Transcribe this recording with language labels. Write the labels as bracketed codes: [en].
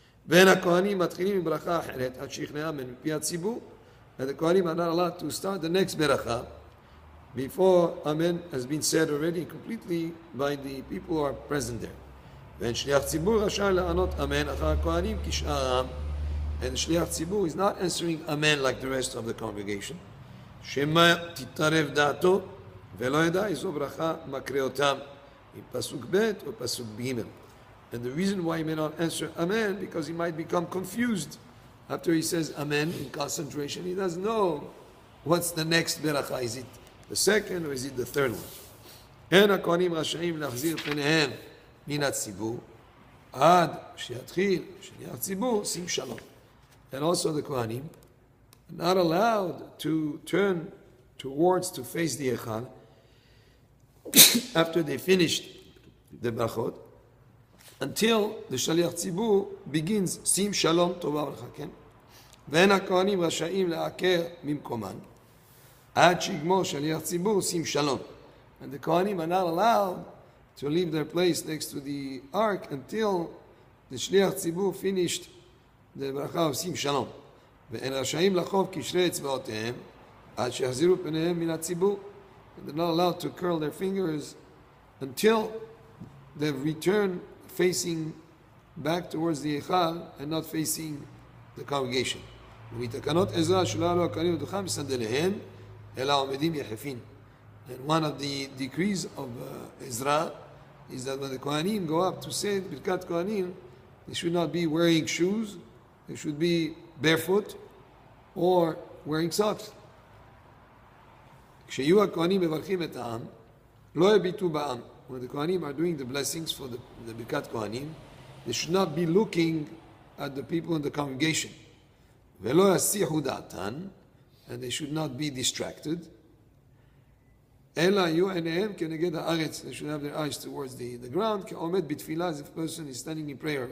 [he] ואין הכהנים מתחילים מברכה אחרת עד שיכלה אמן מפי הציבור, [en] and the Kohanim are not allowed to start the next beracha before Amen has been said already completely by the people who are present there. [he] ואין שליח ציבור רשאי לענות אמן אחר הכהנים כשאר העם, [en] and the shliach tzibur is not answering Amen like the rest of the congregation. [he] שמא תתערב דעתו ולא ידע איזו ברכה מקריא אותם, עם פסוק ב' או פסוק ג'. [en] And the reason why he may not answer Amen, because he might become confused after he says Amen in concentration. He doesn't know what's the next beracha. Is it the second or is it the third one? [he] אין הכהנים רשאים להחזיר פניהם מן הציבור עד שיתחיל שליח ציבור שים שלום. [en] And also the Kohanim are not allowed to turn towards, to face the Echal after they finished the brachot, until the Shaliach Tzibur begins sim shalom tova v'chaken. [he] ואין הכהנים רשאים לעקר ממקומן עד שיגמור שליח ציבור sim shalom. [en] And the Kohanim are not allowed to leave their place next to the ark until the Shliach Tzibur finished the bracha of sim shalom. [he] ואין רשאים לחוב קשרי אצבעותיהם עד שיחזירו פניהם מן הציבור. [en] And they're not allowed to curl their fingers until they've returned facing back towards the Echal and not facing the congregation. [he] ומתקנות עזרא שלא עלו הכהנים לדוכן מסנדליהם אלא עומדים יחפין. [en] And one of the decrees of Ezra is that when the Kohanim go up to say Birkat Kohanim, they should not be wearing shoes, they should be barefoot or wearing socks. [he] כשיהיו הכהנים מברכים את העם, לא יביטו בעם. [en] When the Kohanim are doing the blessings for the Birkat Kohanim, they should not be looking at the people in the congregation. [he] ולא יסיחו דעתן, [en] and they should not be distracted. [he] אלא יהיו עיניהם כנגד הארץ, [en] they should have their eyes towards the ground, [he] כעומד בתפילה, [en] as if a person is standing in prayer.